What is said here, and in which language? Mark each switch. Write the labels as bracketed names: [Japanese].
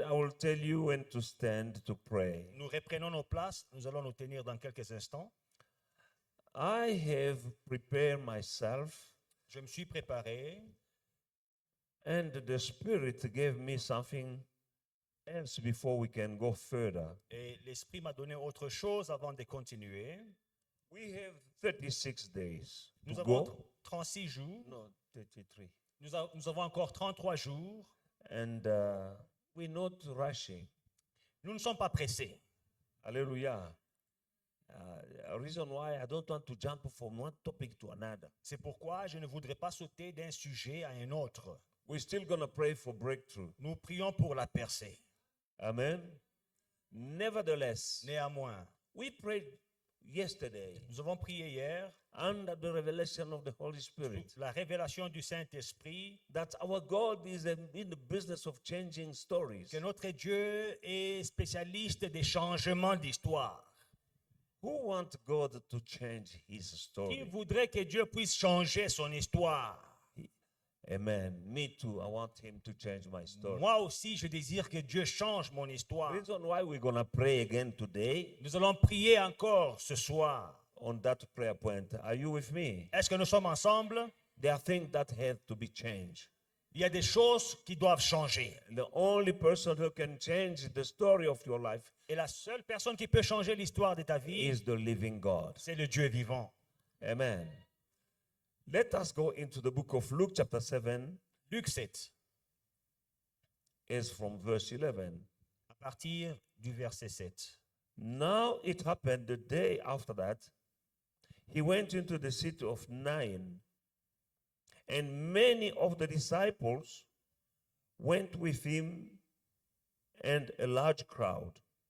[English] I will tell you when to stand to pray. [French] Nous reprenons nos places. Nous allons nous tenir dans quelques instants. [English] I have prepared myself, [French] Je me suis préparé. [English] and the Spirit gave me something else before we can go further. [French] Et l'Esprit m'a donné autre chose avant de continuer. [English] We have 36 days [French] Nous [English] to [French] avons [English] go. [French] 36 jours. [English] No, 33. [French] Nous avons encore 33 jours. [English] And we're not rushing. [French] Nous ne sommes pas pressés. Hallelujah. [English] A reason why I don't want to jump from one topic to another. [French] C'est pourquoi je ne voudrais pas sauter d'un sujet à un autre. [English] We're still going to pray for breakthrough. [French] Nous prions pour la percée. [English] Amen. Nevertheless, [French] Néanmoins, [English] we prayed yesterday [French] nous avons prié hier [English] under the revelation of the Holy Spirit [French] la révélation du Saint-Esprit [English] that our God is in the business of changing stories. [French] que notre Dieu est spécialiste des changements d'histoire. [English] Who wants God to change his [French] Qui [English] story? [French] voudrait que Dieu puisse changer son histoire? [English] Amen. Me too. I want him to change my story. [French] Moi aussi, je désire que Dieu change mon histoire. [English] Reason why we're going to pray again today [French] Nous allons prier encore ce soir. [English] on that prayer point. Are you with me? [French] Est-ce que nous sommes ensemble? [English] There are things that have to be changed. [French] Il y a des choses qui doivent changer. [English] The only person who can change the story of your life [French] Et la seule personne qui peut changer l'histoire de ta vie, [English] is the living God. [French] c'est le Dieu vivant. Amen. [English] Let us go into the book of Luke, chapter 7, [French] Luc 7, [English] is from verse 11. [French] à partir du verset 7. [English] Now it happened the day after that, he went into the city of Nain, and many of the disciples went with him, and a large crowd.